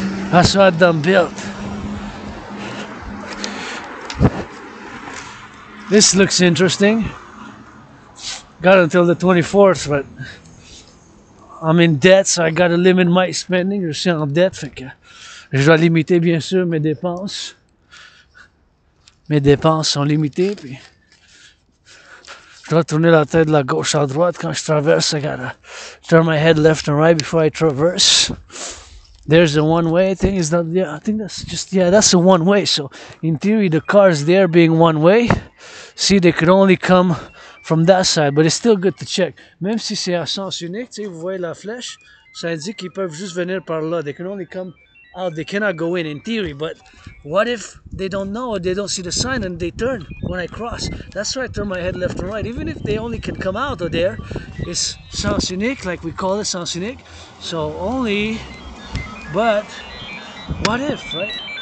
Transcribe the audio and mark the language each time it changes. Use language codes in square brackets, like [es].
[en] That's what I done built. This looks interesting. Got until the 24th, but I'm in debt, so I gotta limit my spending. [fr] Je suis en dette, fait que je dois limiter bien sûr mes dépenses. Mes dépenses sont limitées, puis je dois tourner la tête de la gauche à droite quand je traverse. [en] I gotta turn my head left and right before I traverse. There's the one-way thing. Is that, yeah, I think that's just, yeah, that's the one-way. So in theory, the cars there being one-way, see, they could only come from that side, but it's still good to check. [fr] Même si c'est à sens unique, tu sais, vous voyez la flèche, ça indique qu'ils peuvent juste venir par là. [en] They can only come out. They cannot go in theory. But what if they don't know or they don't see the sign and they turn when I cross? That's why I turn my head left and right. Even if they only can come out of there, it's sens unique, like we call it sens unique. So only. But what if, right?